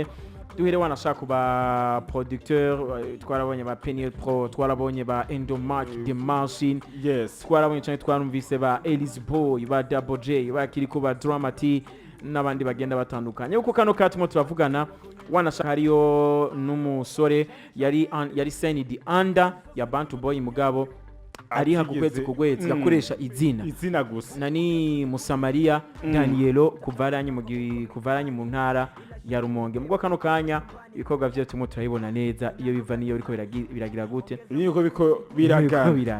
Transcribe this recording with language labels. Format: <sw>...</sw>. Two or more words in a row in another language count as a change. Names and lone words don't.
<rn>Duhere wanashaka ba producteur, twarabonye ba Penny Pro, twarabonye ba Endo Mark The Machine, twarabonye cyane twarumvise ba Elise Boy, ba Double J, ba Kiriko, ba Dramati n'abandi bagenda batandukanye. Uko kano katimo turavugana wanashaka hariyo n'umusore yari</rn> <en>signed under</en> <rn>ya Bantu Boy mugabo ari hakukwezi kugwezi yakoresha izina gusa nani Musamaria Danielo kuvaranye mu ntara ya Rumonge. Mugwa kano kanya ibikorwa byo tumo turabibona neza iyo biva niyo biriko biragira gute niko biko biraga</rn>